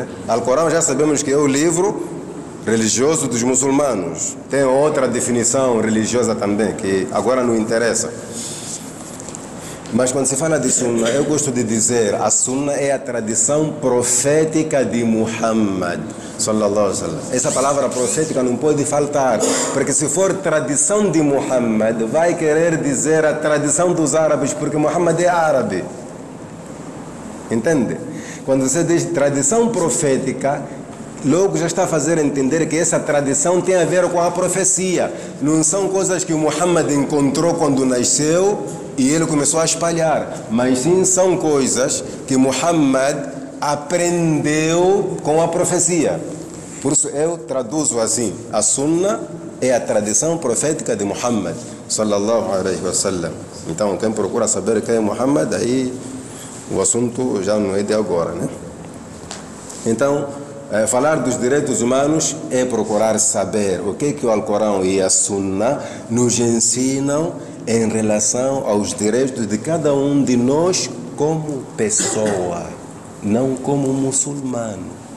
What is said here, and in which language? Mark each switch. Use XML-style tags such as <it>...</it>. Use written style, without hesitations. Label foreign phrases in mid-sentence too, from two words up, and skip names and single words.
<pt>Alcorão já sabemos que é o livro religioso dos muçulmanos. Tem outra definição religiosa também, que agora não interessa. Mas quando se fala de Sunna, eu gosto de dizer, a Sunna é a tradição profética de Muhammad,</pt> <ar>صلى الله عليه وسلم.</ar> <pt>Essa palavra profética não pode faltar, porque se for tradição de Muhammad, vai querer dizer a tradição dos árabes, porque Muhammad é árabe. Entende? Quando você diz tradição profética, logo já está a fazer entender que essa tradição tem a ver com a profecia. Não são coisas que o Muhammad encontrou quando nasceu e ele começou a espalhar, mas sim são coisas que Muhammad aprendeu com a profecia. Por isso eu traduzo assim: a Sunna é a tradição profética de Muhammad,</pt> <ar>صلى الله عليه وسلم.</ar> <pt>Então quem procura saber quem é Muhammad, aí o assunto já não é de agora, né? Então, falar dos direitos humanos é procurar saber o que o Alcorão e a Sunna nos ensinam em relação aos direitos de cada um de nós como pessoa, não como muçulmano.</pt>